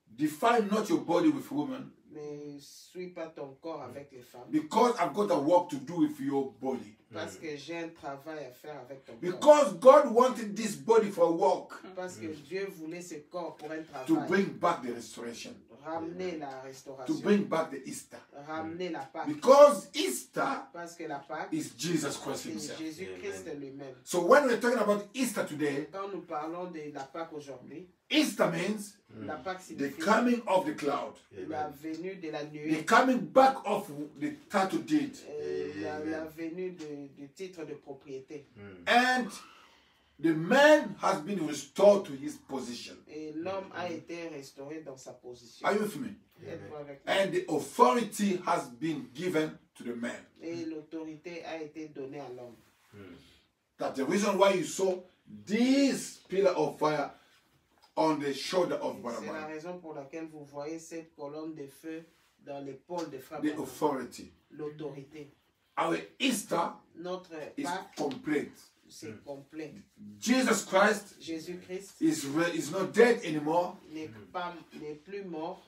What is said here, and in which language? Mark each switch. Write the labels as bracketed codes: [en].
[en] defile not your body with women, [fr] ne suis pas ton corps avec les femmes. [en] because I've got a work to do with your body. [fr] Parce que j'ai un travail à faire avec ton corps. [en] Because God wanted this body for a work [fr] Parce que Dieu voulait ce corps pour un [en] to [fr] travail. [en] bring back the restoration, [fr] Ramener la [en] to [fr] restauration. [en] bring back the Easter. [fr] Ramener la Pâque. [en] Because Easter [fr] Parce que la Pâque, [en] is Jesus Christ [fr] c'est [en] himself. [fr] Jésus-Christ lui-même. [en] So when we're talking about Easter today, [fr] Quand nous parlons de la Pâque aujourd'hui, [en] Easter means [fr] la Pâque [en] the [fr] signifie [en] coming of the cloud, [fr] la venue de la [en] the [fr] nuée, [en] coming back of the title deed, [fr] la venue du titre de propriété. [en] and the man has been restored to his position. [fr] Et l'homme a été restauré dans sa position. [en] Are you with me? [fr] Êtes-vous avec moi? [en] And the authority has been given to the man. [fr] Et l'autorité a été donnée à l'homme. [en] That's the reason why you saw this pillar of fire on the shoulder of [fr] C'est la [en] Barnabas. [fr] raison pour laquelle vous voyez cette colonne de feu dans l'épaule de Frère [en] The [fr] Branham. [en] authority. [fr] L'autorité. [en] Our Easter [fr] Notre [en] is [fr] Pâque, [en] complete. [fr] c'est complet. [en] Jesus Christ [fr] Jésus-Christ [en] is not dead anymore. [fr] n'est plus mort,